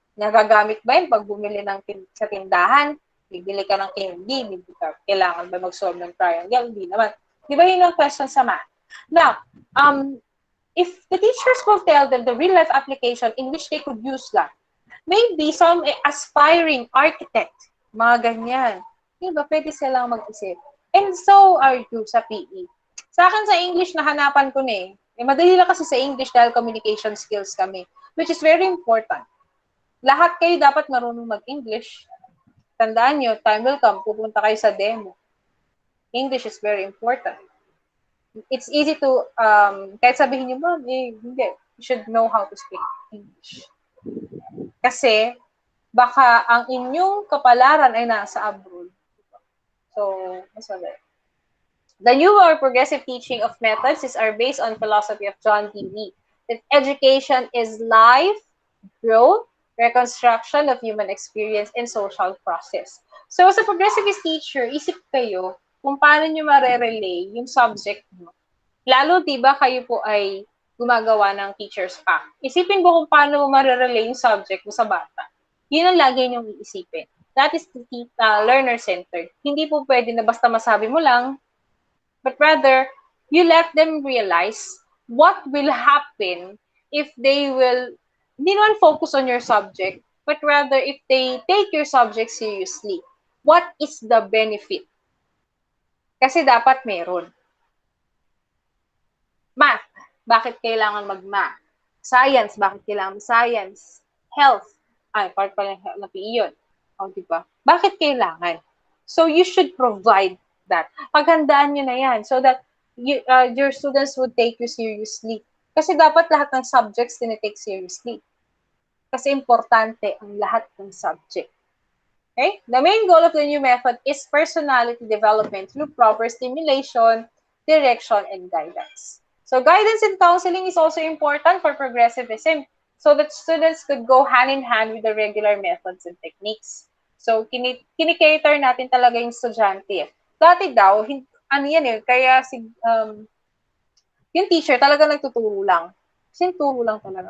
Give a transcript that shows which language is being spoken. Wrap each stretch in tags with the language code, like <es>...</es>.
<tl>Nagagamit ba yun pag bumili sa tindahan? Bibili ka ng candy, kailangan ba mag-solve ng triangle? Hindi naman. Di ba yun ang question sa math?</tl> <en>Now, if the teachers will tell them the real-life application in which they could use that, maybe some aspiring architect,</en> <tl>mga ganyan, diba, pwede silang mag-isip.</tl> <en>And so are you</en> <tl>sa PE. Sa akin sa English, nahanapan ko na madali lang kasi sa English dahil communication skills kami,</tl> <en>which is very important.</en> <tl>Lahat kayo dapat marunong mag-English. Tandaan nyo,</tl> <en>time will come,</en> <tl>pupunta kayo sa demo.</tl> <en>English is very important. It's easy to,</en> <tl>kahit sabihin nyo, ma'am, hindi.</tl> <en>You should know how to speak English.</en> <tl>Kasi, baka ang inyong kapalaran ay nasa abroad.</tl> <en>So, the newer progressive teaching of methods are based on philosophy of John Dewey, that education is life, growth, reconstruction of human experience, and social process. So, as a progressivist teacher,</en> <tl>isip kayo kung paano nyo marerelay yung subject mo. Lalo, diba, kayo po ay gumagawa ng teacher's pack. Isipin mo kung paano mo marerelay yung subject mo sa bata. Yun ang lagi niyong iisipin.</tl> <en>That is learner-centered.</en> <tl>Hindi po pwede na basta masabi mo lang,</tl> <en>but rather, you let them realize what will happen if they will,</en> <tl>hindi naman</tl> <en>focus on your subject, but rather if they take your subject seriously. What is the benefit?</en> <tl>Kasi dapat meron. Math, bakit kailangan mag-math? Science, bakit kailangan science? Health, part pala ng PE yun. O, diba? Bakit kailangan?</tl> <en>So, you should provide that.</en> <tl>Paghandaan nyo na yan</tl> <en>so that your students would take you seriously.</en> <tl>Kasi dapat lahat ng subjects tinitake seriously. Kasi importante ang lahat ng subject.</tl> <en>Okay? The main goal of the new method is personality development through proper stimulation, direction, and guidance. So guidance and counseling is also important for progressivism so that students could go hand in hand with the regular methods and techniques.</en> <tl>So kinikater natin talaga yung estudyante. Dati daw, ano yan eh, kaya yung teacher talaga nagtuturo lang. Kasi turo lang talaga.</tl>